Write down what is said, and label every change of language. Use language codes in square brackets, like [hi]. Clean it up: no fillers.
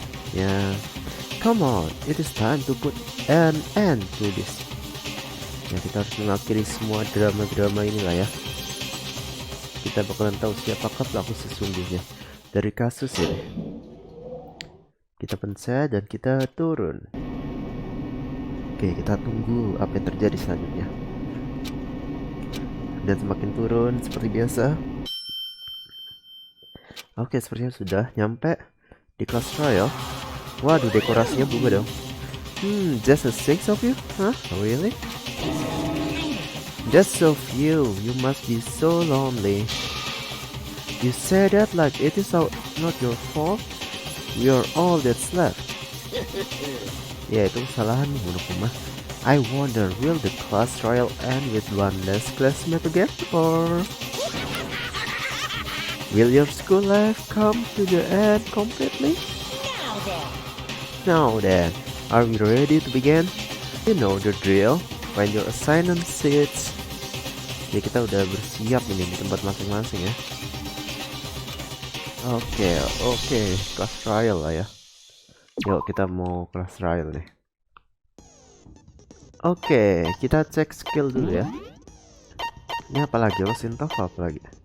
[en] Ya, come on, it is time to put an end to this. [id] Ya, kita harus mengakhiri semua drama-drama inilah ya. Kita bakalan tahu siapakah pelaku sesungguhnya dari kasus ini. Kita pencet dan kita turun. Oke, kita tunggu apa yang terjadi selanjutnya. Dan semakin turun seperti biasa. Oke, sepertinya sudah nyampe di class trial. Waduh, dekorasinya berubah dong. [en] Just a 6 of you? Huh? Really? Just so few. You must be so lonely. You say that like it is not your fault. We are all that's left. [id] Ya, itu kesalahan bunuh. [en] I wonder, will the class trial end with one last classmate again, or will your school life come to the end completely? Now then, are we ready to begin? You know the drill. Find your assignment seats. [id] Ya, kita udah bersiap ini di tempat masing-masing ya. Oke, class trial lah ya. Yuk, kita mau class trial nih. Oke, kita cek skill dulu ya. Ini apa lagi? Losintof apa lagi?